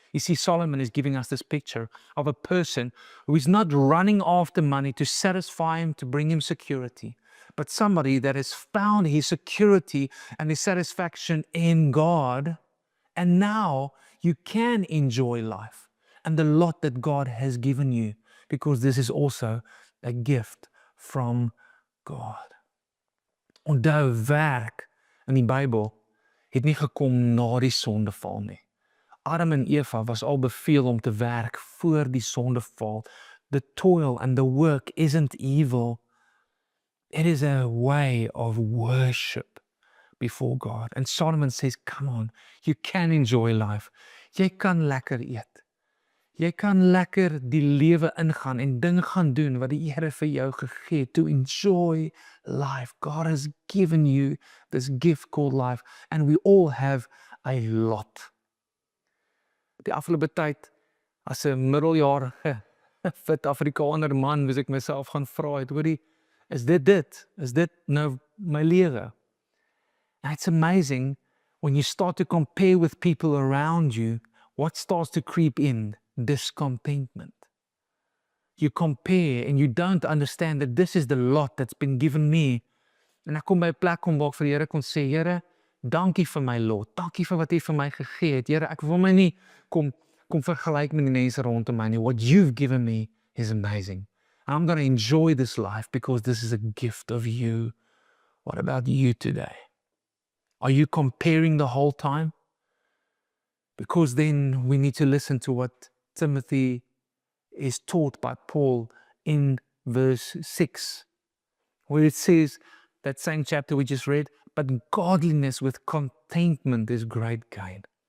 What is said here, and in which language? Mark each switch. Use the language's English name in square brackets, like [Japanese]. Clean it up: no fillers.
[English] You see, Solomon is giving us this picture of a person who is not running after money to satisfy him, to bring him security, but somebody that has found his security and his satisfaction in God. And now you can enjoy life and the lot that God has given you, because this is also a gift from God. [Afrikaans] Onthou, werk in die Bybel het nie gekom na die sondeval nie. Adam en Eva was al beveel om te werk voor die sondeval. [English] The toil and the work isn't evil. It is a way of worship before God. And Solomon says, come on, you can enjoy life. [Afrikaans] Jy kan lekker eet. Jy kan lekker die lewe ingaan en dinge gaan doen wat die Here vir jou gegee het. [English] To enjoy life. God has given you this gift called life. And we all have a lot. [Afrikaans] Die afgelope tyd, as 'n middeljarige fit Afrikaner man, moes ek myself gaan vra het, hoorie, is dit? Is dit nou my lewe? [English] And it's amazing when you start to compare with people around you, what starts to creep in? Discontentment. You compare and you don't understand that this is the lot that's been given me. [Afrikaans] En ek kom by 'n plek kom waar ek vir die Here kon sê, Here, dankie vir my lot. Dankie vir wat U vir my gegee het. Here, ek wil my nie kom vergelyk met die mense rondom my nie. [English] What you've given me is amazing. I'm going to enjoy this life because this is a gift of you. What about you today? Are you comparing the whole time? Because then we need to listen to what Timothy is taught by Paul in verse 6, where it says, that same chapter we just read, but godliness with contentment is great gain.